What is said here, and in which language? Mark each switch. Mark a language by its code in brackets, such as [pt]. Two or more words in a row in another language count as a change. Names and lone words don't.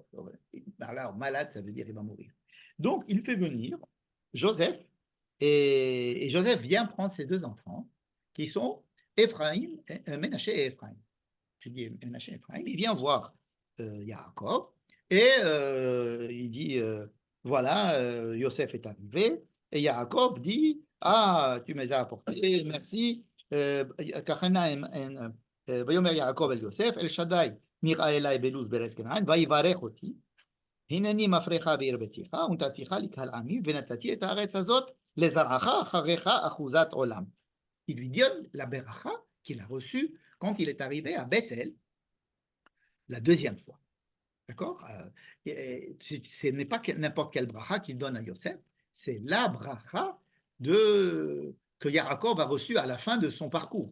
[fr] Alors, malade, ça veut dire qu'il va mourir. Donc, il fait venir Joseph, et Joseph vient prendre ses deux enfants, qui sont Ménaché et Ephraim. Je dis Ménaché et Ephraim. Il vient voir Yaakov, et il dit, voilà, Yosef est arrivé, et Yaakov dit, ah, tu me les as apportés, merci. [he] ויאמר יעקב אל יוסף אל שדי נראה אלי בלוז בארץ כנען ויברך אותי הנני מפריך בעיר ביתך ונתתיך לקהל עמי ונתתי את הארץ הזאת לזרעך אחריך אחוזת עולם. [fr] Il lui donne la beracha qu'il a reçue quand il est arrivé à Bethel la deuxième fois. D'accord? Ce n'est pas n'importe quelle bracha qu'il donne à Yosef, c'est la bracha que Yaakov a reçue à la fin de son parcours.